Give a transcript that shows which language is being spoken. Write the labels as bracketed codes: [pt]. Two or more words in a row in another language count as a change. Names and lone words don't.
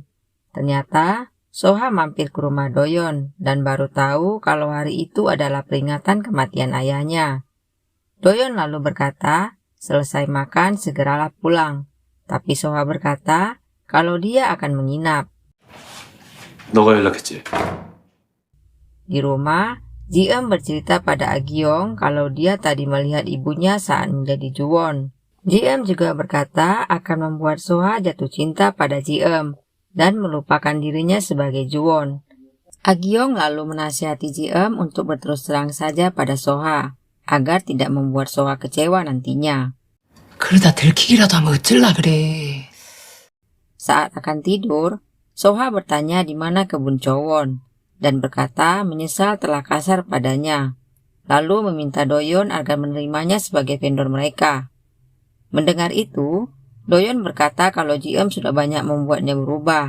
[id] Ternyata, Soha mampir ke rumah Doyon dan baru tahu kalau hari itu adalah peringatan kematian ayahnya. Doyon lalu berkata, selesai makan segeralah pulang. Tapi Soha berkata kalau dia akan menginap. [ko] 너가 연락했지? [id] Di rumah, Ji-eum bercerita pada Agyeong kalau dia tadi melihat ibunya saat menjadi Ju-won. Ji-eum juga berkata akan membuat Soha jatuh cinta pada Ji-eum dan melupakan dirinya sebagai Ju-won. Agyeong lalu menasihati Ji-eum untuk berterus terang saja pada Soha, agar tidak membuat Soha kecewa nantinya. [ko] 그러다 들키기라도 하면 어쩔라 그래. [id] Saat akan tidur, Soha bertanya di mana kebun Chowon dan berkata menyesal telah kasar padanya, lalu meminta Doyon agar menerimanya sebagai vendor mereka. Mendengar itu, Doyon berkata kalau GM sudah banyak membuatnya berubah.